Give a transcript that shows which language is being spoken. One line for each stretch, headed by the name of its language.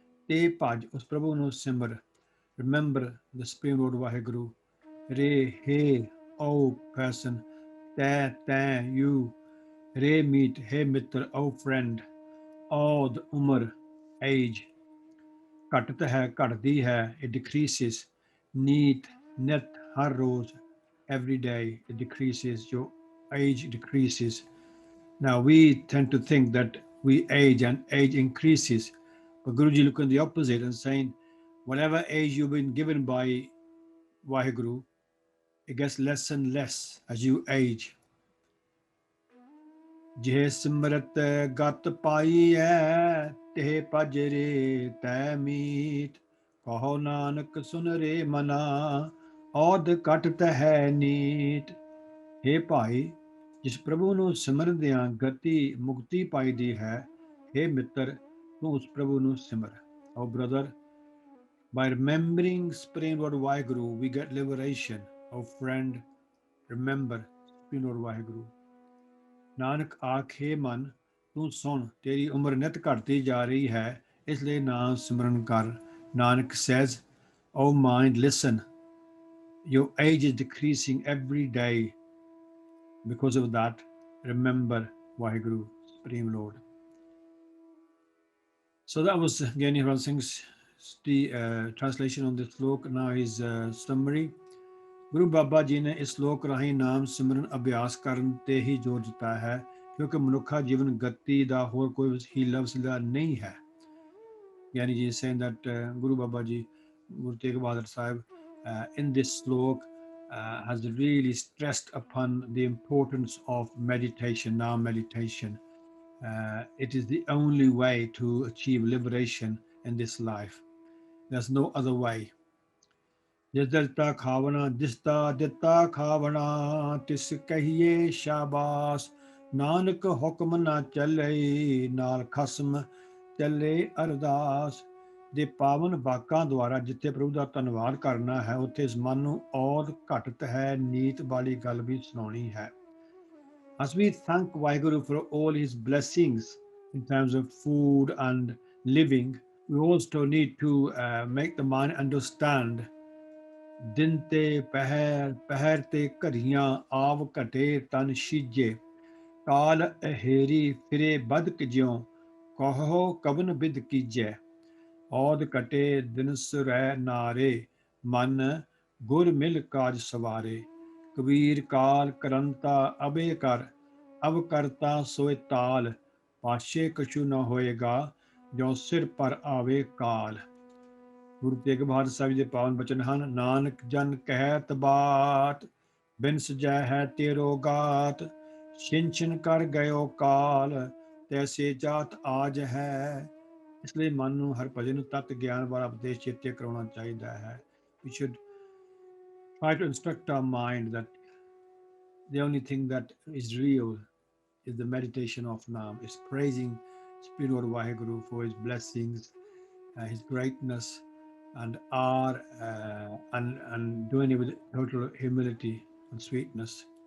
Punjabi: ਤੇ ਭਜ, ਉਸ ਪ੍ਰਭੂ ਨੂੰ ਸਿਮਰ,
English: remember the supreme lord
Punjabi: Waheguru. ਰੇ, ਹੇ, ਓ person। ਤੈ, ਤੈਂ, you। ਰੇ ਮੀਤ, ਹੇ ਮਿੱਤਰ, ਓ friend। ਔਦ, ਉਮਰ, age। ਘਟਤ ਹੈ, ਘਟਦੀ ਹੈ,
English: it decreases।
Punjabi: ਨੀਤ, ਨਿਤ, ਹਰ ਰੋਜ਼,
English: every day it decreases, your age decreases। Now we tend to think that we age and age increases, but Guruji look at the opposite and saying, whatever age you've been given by Vaheguru, it gets less and less as you age।
Punjabi: ਜੇ ਸਿਮਰਤ ਗਤ ਪਾਈਐ ਤੇ ਭਜ ਰੇ ਤੈ ਮੀਤ, ਕਹੋ ਨਾਨਕ ਸੁਨ ਰੇ ਮਨਾ ਔਦ ਘਟਤ ਹੈ ਨੀਤ। ਹੇ ਭਾਈ, ਜਿਸ ਪ੍ਰਭੂ ਨੂੰ ਸਿਮਰਦਿਆਂ ਗਤੀ ਮੁਕਤੀ ਪਾਈਦੀ ਹੈ, ਹੇ ਮਿੱਤਰ, ਤੂੰ ਉਸ ਪ੍ਰਭੂ ਨੂੰ ਸਿਮਰ।
English: O brother, by remembering Supreme Lord Vaheguru, we get liberation। O friend, remember Supreme Lord Vaheguru।
Punjabi: Nanak ਆਖੇ ਮਨ, ਤੂੰ ਸੁਣ, ਤੇਰੀ ਉਮਰ ਨਿਤ ਘਟਦੀ ਜਾ ਰਹੀ ਹੈ, ਇਸ ਲਈ ਨਾਮ ਸਿਮਰਨ ਕਰ।
English: Nanak says, O mind, listen, your age is decreasing every day। Because of that, remember Vaheguru, Supreme Lord। So that was Gyani Haran Singh's translation on this slok। Now his summary।
Punjabi: ਗੁਰੂ ਬਾਬਾ ਜੀ ਨੇ ਇਸ ਸ਼ਲੋਕ ਰਾਹੀਂ ਨਾਮ ਸਿਮਰਨ ਅਭਿਆਸ ਕਰਨ ਤੇ ਹੀ ਜ਼ੋਰ ਦਿੱਤਾ ਹੈ, ਕਿਉਂਕਿ ਮਨੁੱਖਾ ਜੀਵਨ ਗਤੀ ਦਾ ਹੋਰ ਕੋਈ ਹੀਲਾ ਵਸੀਲਾ ਨਹੀਂ ਹੈ।
English: ਯਾਨੀ ਜੀ saying that Guru Baba Ji, Guru Tegh Bahadur Sahib, in this slok has really stressed upon the importance of meditation, naam meditation। It is the only way to achieve liberation in this life। There's no other way।
Punjabi: ਜਿਸ ਦਾ ਦਿੱਤਾ ਖਾਵਣਾ, ਜਿਸ ਦਾ ਦਿੱਤਾ ਖਾਵਣਾ, ਤਿਸ ਕਹੀਏ ਸ਼ਾਬਾਸ। ਨਾਨਕ ਹੁਕਮ ਨਾ ਚੱਲੇ, ਨਾਲ ਖਸਮ ਚੱਲੇ ਅਰਦਾਸ। ਦੇ ਪਾਵਨ ਵਾਕਾਂ ਦੁਆਰਾ ਜਿੱਥੇ ਪ੍ਰਭੂ ਦਾ ਧੰਨਵਾਦ ਕਰਨਾ ਹੈ, ਉੱਥੇ ਇਸ ਮਨ ਨੂੰ ਔਰ ਘਟਤ ਹੈ ਨੀਤ ਵਾਲੀ ਗੱਲ ਵੀ ਸੁਣਾਉਣੀ ਹੈ।
English: As we thank Vaheguru for all his blessings in terms of food and living, we also need to make the mind understand
Punjabi: ਦਿਨ ਤੇ ਪਹਿਰ, ਪਹਿਰ ਤੇ ਘੜੀਆਂ, ਆਵ ਘਟੇ ਤਨ ਸੀਜੇ। ਕਾਲ ਅਹੇਰੀ ਫਿਰੇ ਬਦਕ ਜਿਉ, ਕਹੋ ਕਵਨ ਬਿਦ ਕੀਜੈ। ਔਦ ਘਟੇ ਦਿਨ ਸੁਰੈ ਨਾਰੇ, ਮਨ ਗੁਰ ਮਿਲ ਕਾਜ ਸਵਾਰੇ। ਕਬੀਰ ਕਾਲ ਕਰੰਤਾ ਅਬੇ ਕਰ, ਅਬ ਕਰਤਾ ਸੋਇ ਤਾਲ। ਪਾਸ਼ੇ ਕਛੂ ਨ ਹੋਏਗਾ, ਜੋ ਸਿਰ ਪਰ ਆਵੇ ਕਾਲ। ਗੁਰੂ ਤੇਗ ਬਹਾਦਰ ਸਾਹਿਬ ਦੇ ਪਾਵਨ ਬਚਨ ਹਨ। ਨਾਨਕ ਜਨ ਕਹਿਤ ਬਾਤ, ਬਿਨ ਸਜੈ ਹੈ ਤੇਰੋ ਗਾਤ। ਛਿਨ ਛਿਨ ਕਰ ਗਇਓ ਕਾਲ, ਤੈਸੇ ਜਾਤ ਆਜ ਹੈ। ਇਸ ਲਈ ਮਨ ਨੂੰ ਹਰ ਭਜਨ ਨੂੰ ਤਤ ਗਿਆਨ ਵਾਲਾ ਉਪਦੇਸ਼ ਚੇਤੇ ਕਰਾਉਣਾ ਚਾਹੀਦਾ ਹੈ।
English: We should try to instruct our mind that the only thing that is real is the meditation of Naam, is praising Supreme Lord Vaheguru for his blessings, his greatness, and and doing it with total humility and sweetness.